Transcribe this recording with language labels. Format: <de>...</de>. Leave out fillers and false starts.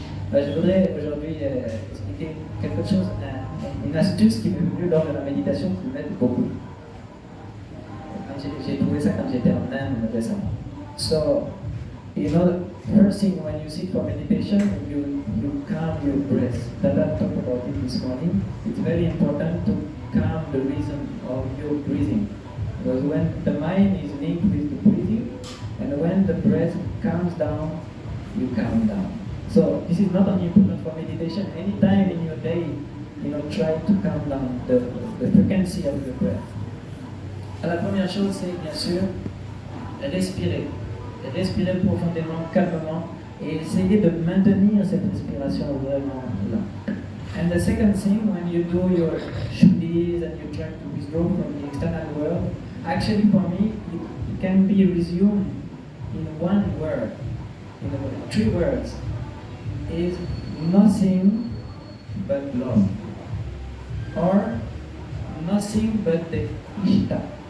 <fr>Je voudrais aujourd'hui expliquer quelque chose, une astuce qui m'est venue lors de la méditation qui m'aide beaucoup. J'ai trouvé ça quand j'étais en Inde récemment.</fr> <en>So, first thing when you sit for meditation, you calm your breath. Dada talked about it this morning. It's very important to calm the rhythm of your breathing. Because when the mind is linked with the breathing, and when the breath calms down, you calm down. So this is not only important for meditation. Anytime in your day, try to calm down the frequency of your breath.</en> <fr>La première chose, c'est bien sûr respirer. Respirer profondément, calmement, et essayer de maintenir cette respiration vraiment là.</fr> <en>And the second thing, when you do your shuddhis and you try to withdraw from the external world, actually for me, it can be resumed in one word, in 3 words, is nothing but love, or nothing but the Ishta.</en>